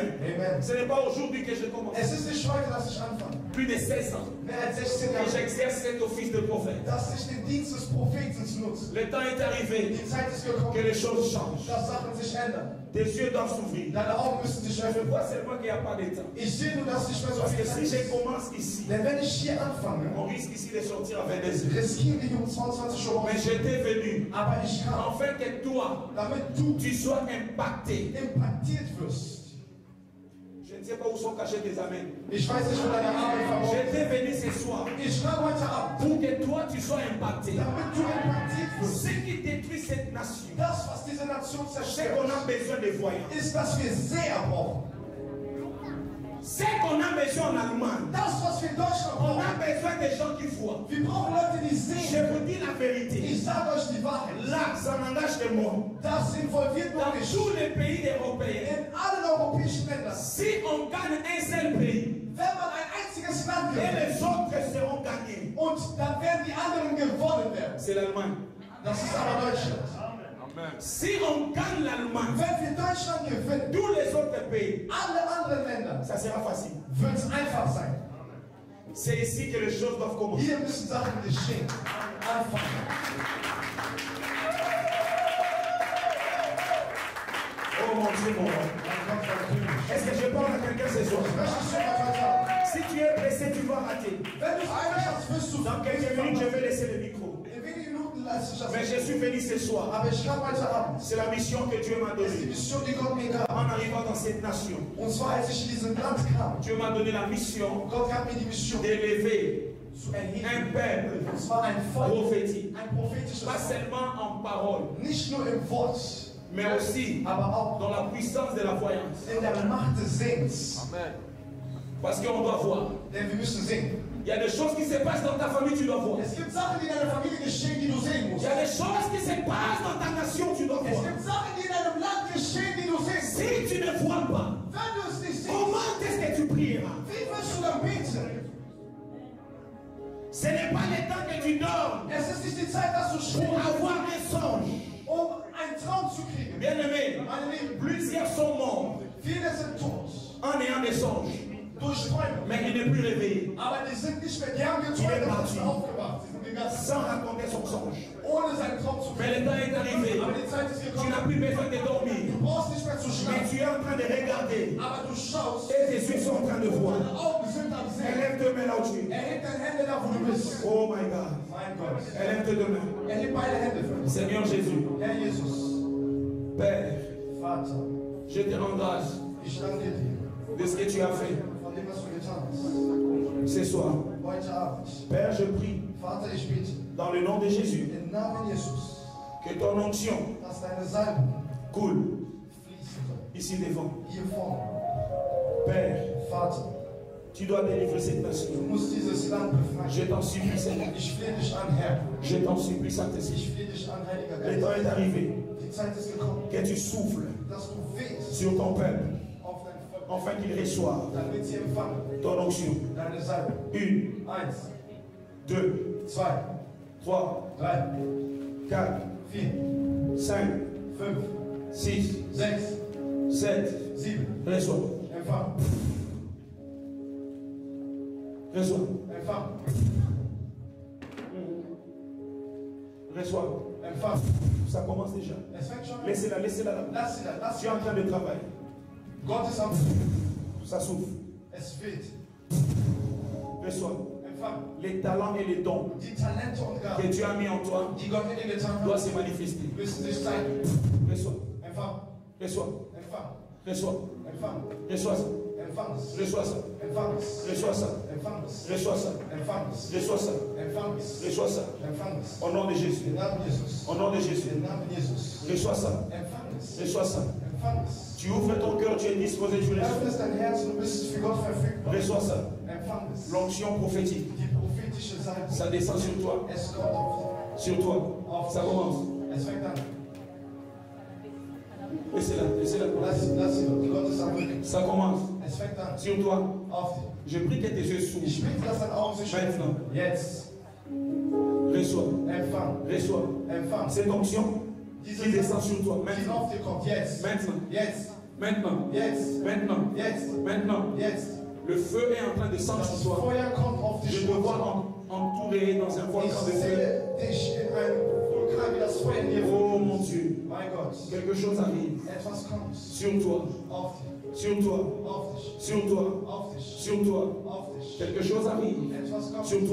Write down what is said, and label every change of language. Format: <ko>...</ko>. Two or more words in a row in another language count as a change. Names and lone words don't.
<fr>Ce n'est pas aujourd'hui que je commence. Plus de 16 ans que j'exerce cet office de prophète. Le temps est arrivé que les choses changent. Tes yeux doivent s'ouvrir. Je vois seulement qu'il n'y a pas de temps. Parce que si je commence ici, on risque ici de sortir. sortir à 22h.</fr> <de>riskiere ich 22 Uhr.</de> <fr>Mais j'étais venu</fr> <de>Aber ich kam,</de> <fr>afin que toi, tu sois impacté.</fr> <de>impactiert wirst.</de> <fr>Je ne sais pas où sont cachés tes amens.</fr> <de>Ich weiß nicht, wo deine Arme verborgen sind.</de> <fr>J'étais venu ce soir</fr> <de>Ich kam heute Abend,</de> <fr>pour que toi tu sois impacté.</fr> <de>damit du impactiert wirst.</de> <fr>Ce qui détruit cette nation,</fr> <de>Das, was diese Nation</de> <fr>c'est</fr> <de>zerstört,</de> <fr>qu'on a besoin de voyants.</fr> <de>ist, dass wir Seher brauchen.</de> <fr>Ce qu'on a besoin en Allemagne,</fr> <de>Das, was wir in Deutschland</de> <fr>on</fr> <de>brauchen.</de> <fr>a besoin de gens qui voient.</fr> <de>Wir brauchen Leute, die</de> <fr>Je</fr> <de>sehen.</de> <fr>vous dis la vérité.</fr> <de>Ich sage euch die Wahrheit.</de> <fr>Là, ça n'engage que moi.</fr> <de>Das involviert nur</de> <fr>Dans</fr> <de>mich.</de> <fr>tous les pays européens,</fr> <de>In allen europäischen Ländern.</de> <fr>si on gagne un seul pays,</fr> <de>Wenn man ein einziges Land</de> <fr>et</fr> <de>gewinnt</de> <fr>les autres seront gagnés,</fr> <de>und dann werden die anderen gewonnen werden.</de> <fr>c'est l'Allemagne.</fr> <de>Das ist aber Deutschland.</de> <fr>Si on gagne l'Allemagne,</fr> <de>Wenn wir Deutschland gewinnen,</de> <fr>tous les autres pays,</fr> <de>alle anderen Länder,</de> <fr>ça sera facile.</fr> <de>wird es einfach sein.</de> <fr>C'est ici que les choses doivent commencer.</fr> <de>Hier müssen Sachen geschehen. Anfangen.</de> <fr>Oh mon Dieu, mon roi.</fr> <de>Mein Gott verkündigt.</de> <fr>Est-ce que je parle à quelqu'un ce soir?</fr> <de>Möchtest du was heute haben?</de> <fr>Si tu es pressé, tu vas rater.</fr> <de>Wenn du es eilig hast, wirst du</de> <fr>Dans quelques minutes, je vais laisser le micro.</fr> <de>In wenigen Minuten lasse ich das.</de> <fr>Mais je suis venu ce soir.</fr> <de>Aber ich kam heute Abend.</de> <fr>C'est la mission que Dieu m'a</fr> <de>Das ist die</de> <fr>donnée.</fr> <de>Mission, die Gott mir gab.</de> <fr>En arrivant dans cette nation,</fr> <de>Und zwar, als ich in diesem Land kam,</de> <fr>Dieu m'a donné la mission</fr> <de>Gott gab mir die Mission,</de> <fr>d'élever</fr> <de>zu</de> <fr>un</fr> <de>erheben.</de> <fr>peuple</fr> <de>Und zwar ein Volk,</de> <fr>prophétique.</fr> <de>ein prophetisches</de> <fr>Pas</fr> <de>Volk.</de> <fr>seulement en parole,</fr> <de>Nicht nur im Wort,</de> <fr>mais aussi</fr> <de>aber auch</de> <fr>dans la puissance de la voyance.</fr> <de>in der Macht des Sehens.</de> <fr>Parce qu'on doit voir.</fr> <de>Denn wir müssen sehen.</de> <fr>Il y a des choses qui se passent dans ta famille, tu dois voir.</fr> <de>Es gibt Sachen, die in deiner Familie geschehen, die du sehen</de> <fr>Il</fr> <de>musst.</de> <fr>y a des choses qui se passent dans ta nation, tu dois</fr> <de>Es</de> <fr>voir.</fr> <de>gibt Sachen, die in deinem Land geschehen, die du sehen musst.</de> <fr>Si tu ne vois pas,</fr> <de>Wenn du es nicht siehst,</de> <fr>comment est-ce que tu prieras?</fr> <de>wie wirst du dann beten?</de> <fr>Ce n'est pas le temps que tu dors</fr> <de>Es ist nicht die Zeit, dass du</de> <fr>pour</fr> <de>schläfst,</de> <fr>avoir un songe.</fr> <de>um einen Traum zu kriegen.</de> <fr>Bien aimé,</fr> <de>Meine Lieben,</de> <fr>plusieurs sont morts</fr> <de>viele sind tot</de> <fr>en ayant des songes,</fr> <de>durch Träume.</de> <fr>mais il n'est plus réveillé,</fr> <de>Aber die sind nicht mehr, die haben geträumt und sind aufgewacht. Die sind gegangen,</de> <fr>sans raconter son songe.</fr> <de>ohne seinen Traum zu</de> <fr>Mais</fr> <de>kriegen.</de> <fr>le temps est arrivé.</fr> <de>Aber die Zeit ist</de> <fr>Tu</fr> <de>gekommen.</de> <fr>n'as plus besoin de dormir,</fr> <de>Du brauchst nicht mehr zu</de> <fr>mais</fr> <de>schlafen.</de> <fr>tu es en train de regarder</fr> <de>Aber du schaust,</de> <fr>et tes yeux sont en train de voir.</fr> <de>deine Augen sind am Sehen.</de> <fr>Élève tes mains là où tu es.</fr> <de>Erheb deine Hände da, wo du bist.</de> <en>Oh my God.</en> <de>Mein Gott.</de> <fr>Élève tes deux mains.</fr> <de>Erheb beide Hände für uns.</de> <fr>Seigneur Jésus,</fr> <de>Herr Jesus,</de> <fr>Père,</fr> <de>Vater,</de> <fr>je te rends grâce</fr> <de>ich danke dir</de> <fr>de ce que tu as fait</fr> <de>von dem, was du getan hast.</de> <fr>ce soir.</fr> <de>Heute Abend.</de> <fr>Père, je prie</fr> <de>Vater, ich bete,</de> <fr>dans le nom de Jésus</fr> <de>im Namen Jesus,</de> <fr>que ton onction</fr> <de>dass deine Salbung</de> <fr>coule</fr> <de>fließen soll.</de> <fr>ici devant.</fr> <de>Hier vorne.</de> <fr>Père,</fr> <de>Vater,</de> <fr>tu dois délivrer cette</fr> <de>du</de> <fr>nation.</fr> <de>musst dieses Land</de> <fr>Je</fr> <de>befreien.</de> <fr>t'en supplie, Seigneur.</fr> <de>Ich flehe dich an, Herr.</de> <fr>Je t'en supplie, Saint-Esprit.</fr> <de>Ich flehe dich an, Heiliger</de> <fr>Le temps</fr> <de>Geist.</de> <fr>est arrivé</fr> <de>Die Zeit ist gekommen,</de> <fr>que tu souffles</fr> <de>dass du wehst</de> <fr>sur ton peuple</fr> <de>auf dein Volk,</de> <fr>afin qu'il reçoive</fr> <de>damit sie empfangen</de> <fr>ton onction.</fr> <de>deine Salbung.</de> <fr>1,</fr> <de>1,</de> <fr>2,</fr> <de>2,</de> <fr>3,</fr> <de>3,</de> <fr>4,</fr> <de>4,</de> <fr>5,</fr> <de>5,</de> <fr>6,</fr> <de>6,</de> <fr>7.</fr> <de>7.</de> <fr>Reçois.</fr> <de>Empfang,</de> <fr>Reçois.</fr> <de>empfang,</de> <fr>Reçois.</fr> <de>empfang.</de> <fr>Ça commence déjà.</fr> <de>Es fängt schon an.</de> <fr>Laissez-la, laissez-la là.</fr> <de>Lass sie da, lass</de> <fr>Tu</fr> <de>sie</de> <fr>es en</fr> <de>da.</de> <fr>train de travailler.</fr> <de>Gott ist am</de> <fr>Ça souffle.</fr> <de>Es weht.</de> <fr>Reçois.</fr> <de>Empfang.</de> <fr>Les talents et les dons</fr> <de>Die Talente und</de> <fr>que</fr> <de>Gaben,</de> <fr>Dieu a mis en toi</fr> <de>die Gott in dir getan</de> <fr>doivent</fr> <de>hat,</de> <fr>se manifester.</fr> <de>müssen sich zeigen.</de> <fr>Reçois.</fr> <de>Empfang,</de> <fr>Reçois.</fr> <de>empfang,</de> <fr>Reçois.</fr> <de>empfang,</de> <fr>Reçois ça.</fr> <de>empfang es,</de> <fr>Reçois ça.</fr> <de>empfang es,</de> <fr>Reçois ça.</fr> <de>empfang es,</de> <fr>Reçois ça.</fr> <de>empfang es,</de> <fr>Reçois ça.</fr> <de>empfang es,</de> <fr>Reçois ça.</fr> <de>empfang es.</de> <fr>Au nom de Jésus.</fr> <de>Im Namen Jesus.</de> <fr>Au nom de Jésus.</fr> <de>Im Namen Jesus.</de> <fr>Reçois ça.</fr> <de>Empfang es,</de> <fr>Reçois ça.</fr> <de>empfang es.</de> <fr>Tu ouvres ton cœur, tu es disposé, tu reçois.</fr> <de>Öffnest dein Herz und du bist für Gott verfügbar.</de> <fr>Reçois ça.</fr> <de>Empfang es.</de> <fr>L'onction prophétique,</fr> <de>Die prophetische Salbung,</de> <fr>ça descend sur toi.</fr> <de>es kommt auf</de> <fr>Sur toi. Ça commence.</fr> <de>dich. Es fängt an.</de> <fr>Laissez-la. Laissez-la.</fr> <de>Lass sie dort. Gott ist am Wirken.</de> <fr>Ça commence.</fr> <de>Es fängt an.</de> <fr>Sur toi.</fr> <de>Auf dich.</de> <fr>Je prie que tes yeux</fr> <de>Ich</de> <fr>s'ouvrent.</fr> <de>bete, dass deine Augen sich</de> <fr>Maintenant.</fr> <de>öffnen. Jetzt.</de> <fr>Reçois.</fr> <de>Empfang.</de> <fr>Reçois.</fr> <de>Empfang.</de> <fr>Cette onction</fr> <de>Diese</de> <fr>qui descend sur toi.</fr> <de>die</de> <fr>Maintenant.</fr> <de>auf dir kommt. Jetzt.</de> <fr>Maintenant.</fr> <de>Jetzt.</de> <fr>Maintenant.</fr> <de>Jetzt.</de> <fr>Maintenant.</fr> <de>Jetzt.</de> <fr>Maintenant.</fr> <de>Jetzt.</de> <fr>Le feu est en train de descendre</fr> <de>Das</de> <fr>sur toi.</fr> <de>Feuer kommt auf dich</de> <fr>Je te vois</fr> <de>runter.</de> <fr>entouré dans un</fr> <de>Ich</de> <fr>volcan de feu.</fr> <de>sehe dich in einem Vulkan, wie das Feuer in dir</de> <fr>Oh mon</fr> <de>brennt.</de> <fr>Dieu.</fr> <de>Mein Gott.</de> <fr>Quelque chose arrive.</fr> <de>Etwas kommt.</de> <fr>Sur toi.</fr> <de>Auf dich.</de> <fr>Sur toi.</fr> <de>Auf dich.</de> <fr>Sur toi.</fr> <de>Auf dich.</de> <fr>Sur toi.</fr> <de>Auf dich.</de> <fr>Quelque chose arrive.</fr> <de>Etwas kommt.</de>